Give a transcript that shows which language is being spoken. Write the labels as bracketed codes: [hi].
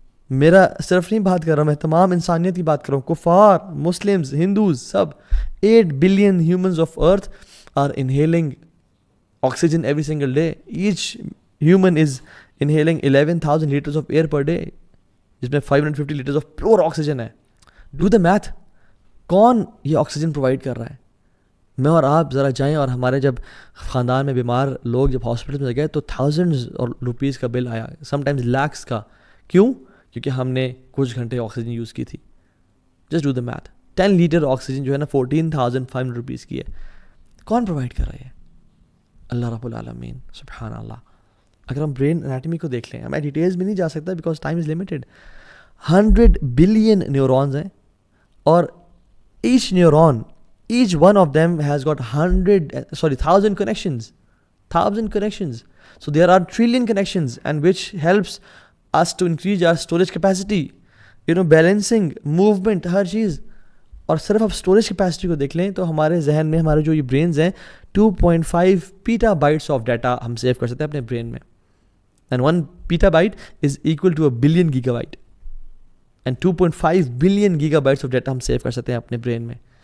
[ur] میرا صرف نہیں بات کر رہا ہوں, میں تمام انسانیت کی بات کر رہا ہوں, کفار, Muslims, Hindus, sub [en] 8 billion humans of Earth are inhaling oxygen every single day. Each human is inhaling 11,000 liters of air per day, جس میں 550 liters of pure oxygen ہے. Do the math. [ur] کون یہ آکسیجن پرووائڈ کر رہا ہے؟ میں اور آپ ذرا جائیں اور ہمارے جب خاندان میں بیمار لوگ جب ہاسپٹل میں گئے تو تھاؤزنڈز اور روپیز کا بل آیا, سم ٹائمز لاکھس کا. کیوں؟ کیونکہ ہم نے کچھ گھنٹے آکسیجن یوز کی تھی. [en] Just do the math. [ur] 10 litre oxygen جو ہے نا 14,500 روپیز کی ہے. کون پرووائڈ کر رہا ہے؟ اللہ رب العالمین. سبحان اللہ. اگر ہم برین انیٹمی کو دیکھ لیں, میں ڈیٹیلز میں نہیں جا سکتا [en] Because time is limited. 100 billion neurons ہیں اور each neuron, each one of them has got 1,000 connections. 1,000 connections. So there are trillion connections, and which helps us to increase our storage capacity, balancing, movement, ہر چیز. [ur] اور صرف آپ storage capacity کو دیکھ لیں تو ہمارے ذہن میں ہمارے جو یہ برینز ہیں 2.5 پیٹا بائٹس آف ڈیٹا ہم سیو کر سکتے ہیں اپنے برین میں. [en] And 1 petabyte is equal to 1 billion gigabyte. And 2.5 billion gigabytes of data [ur] ہم سیو کر سکتے ہیں اپنے برین میں.